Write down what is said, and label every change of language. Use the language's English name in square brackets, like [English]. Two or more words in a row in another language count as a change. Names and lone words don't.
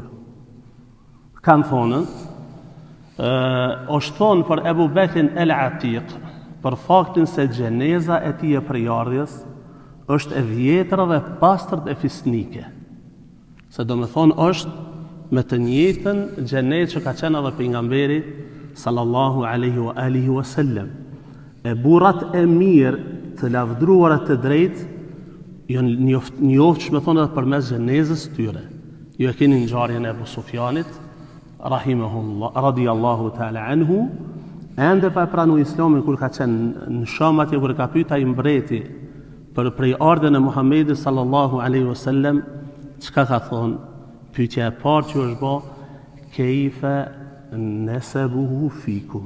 [Albanian] Kanë thonën, është thonë për Ebu Bekrin El Atiq, për faktin se gjeneza e tij e prejardhjes është e vjetër dhe pastërt e fisnike. Se do me thonë është me të njëjtën gjenezë që ka qenë edhe pejgamberi [Arabic] صلى الله عليه وآله وسلم. [Albanian] E burrat e mirë të lavdruar të drejtë janë njoftshëm me thonë edhe përmes gjenezës tyre. Ju e keni ngjarjen e Abu Sufjanit [Arabic] رحمه الله رضي الله تعالى عنه, [Albanian] ende pa pranu Islamin kur ka qenë në Sham atje kur ka pyeta i mbreti për prej ardhen e Muhamedit [Arabic] صلى الله عليه وسلم, [Albanian] çka ka thonë? Pyetja e parë që është bë, [Arabic] كيف نسبه فيكم.